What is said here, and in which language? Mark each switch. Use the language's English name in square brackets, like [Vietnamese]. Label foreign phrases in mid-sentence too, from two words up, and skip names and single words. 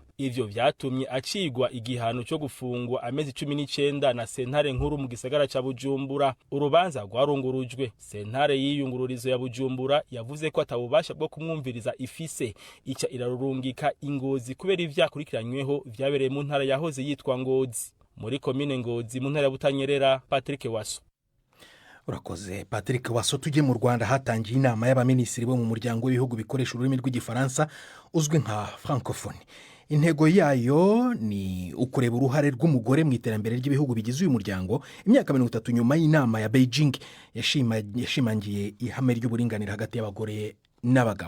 [Rundi] Ivyo vyatumye acigwa igihano cyo gufungwa amezi 19 na sentare nkuru mu gisagara ca Bujumbura. Urubanza rwarungurujwe. Sentare yiyungururizo ya Bujumbura yavuze ko atabubasha bwo kumwumviriza ifise ica irarurungika Ingozi kubera ivyakurikiranyweho vyabereye mu ntara yahoze yitwa Ngozi. Muri komine Ngozi mu ntara ya Butanyerera. Patrick Waso. Urakoze Patrick Waso. [Kinyarwanda] Tujye mu Rwanda hatangiye inama y'abaminisitiri bo mu muryango w'ibihugu bikoresha ururimi rw'igifaransa uzwi nka francophonie. Intego yayo ni ukureba uruhare rw'umugore mu iterambere ry'ibihugu bigize uyu muryango. Imyaka 30 nyuma y'inama ya Beijing yashimangiye ihame ry'uburinganire hagati y'abagore n'abagabo.